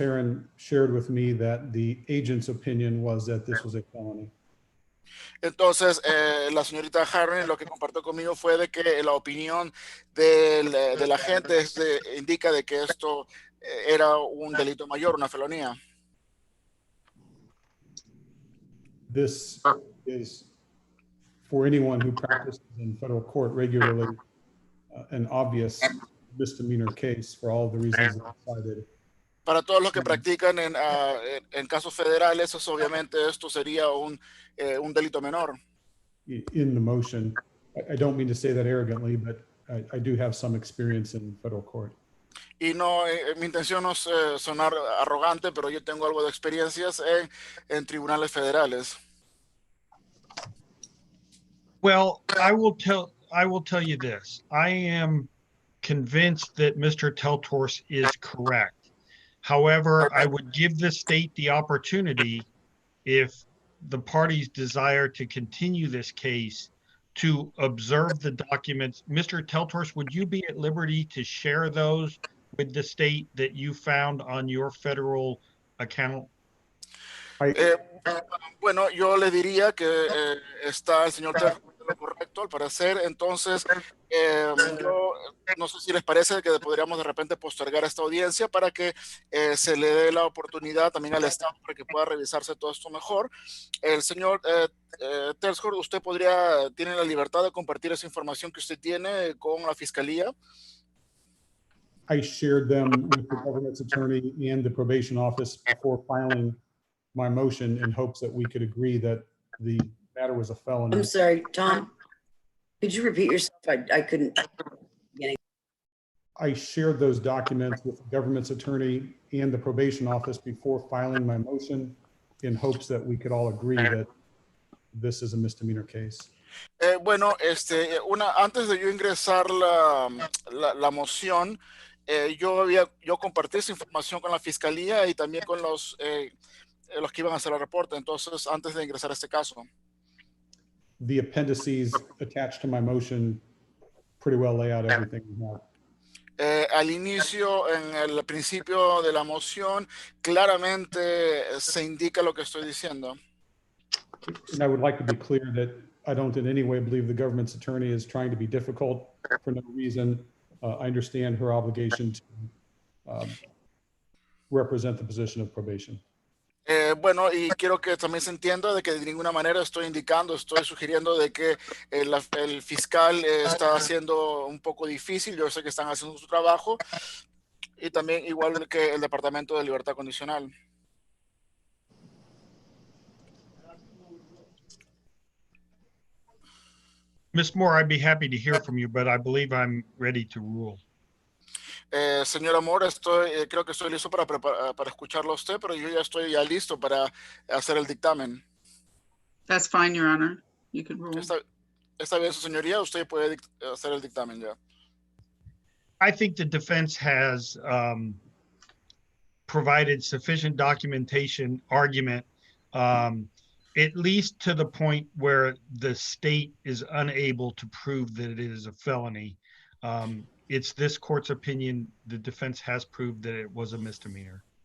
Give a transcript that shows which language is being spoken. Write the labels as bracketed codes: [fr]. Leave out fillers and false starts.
[en] Herron shared with me that the agent's opinion was that this was a felony. [es] Entonces, la señorita Harren lo que compartió conmigo fue de que la opinión del agente indica de que esto era un delito mayor, una felonía. [en] This is, for anyone who practices in federal court regularly, an obvious misdemeanor case for all of the reasons that I cited. [es] Para todos los que practican en casos federales, obviamente esto sería un delito menor. [en] In the motion, I don't mean to say that arrogantly, but I do have some experience in federal court. [es] Y no, mi intención no es sonar arrogante, pero yo tengo algo de experiencias en tribunales federales. [en] Well, I will tell you this. I am convinced that Mr. Teltors is correct. However, I would give the state the opportunity, if the parties desire to continue this case, to observe the documents. Mr. Teltors, would you be at liberty to share those with the state that you found on your federal account? [es] Eh, bueno, yo le diría que está el señor Terry en lo correcto, al parecer. Entonces, yo no sé si les parece que podríamos de repente postergar esta audiencia para que se le dé la oportunidad también al Estado para que pueda revisarse todo esto mejor. El señor Tersford, usted tiene la libertad de compartir esa información que usted tiene con la Fiscalía. [en] I shared them with the government's attorney and the probation office before filing my motion in hopes that we could agree that the matter was a felony. I'm sorry, Tom, could you repeat yourself? I couldn't. I shared those documents with the government's attorney and the probation office before filing my motion in hopes that we could all agree that this is a misdemeanor case. [es] Bueno, antes de yo ingresar la moción, yo compartí esa información con la Fiscalía y también con los que iban a hacer el reporte, entonces antes de ingresar a este caso. [en] The appendices attached to my motion pretty well lay out everything we have. [es] Al inicio, en el principio de la moción, claramente se indica lo que estoy diciendo. [en] And I would like to be clear that I don't in any way believe the government's attorney is trying to be difficult for no reason. I understand her obligation to represent the position of probation. [es] Bueno, y quiero que también se entienda de que de ninguna manera estoy sugiriendo de que el fiscal está haciendo un poco difícil. Yo sé que están haciendo su trabajo, y también igual que el Departamento de Libertad Condicional. [en] Ms. Moore, I'd be happy to hear from you, but I believe I'm ready to rule. [es] Señora Moore, creo que estoy listo para escucharlo a usted, pero yo ya estoy listo para hacer el dictamen. [en] That's fine, Your Honor. You can rule. [es] Está bien, su señoría, usted puede hacer el dictamen ya. [en] I think the defense has provided sufficient documentation, argument, at least to the point where the state is unable to prove that it is a felony. It's this court's opinion the defense has proved that it was a misdemeanor.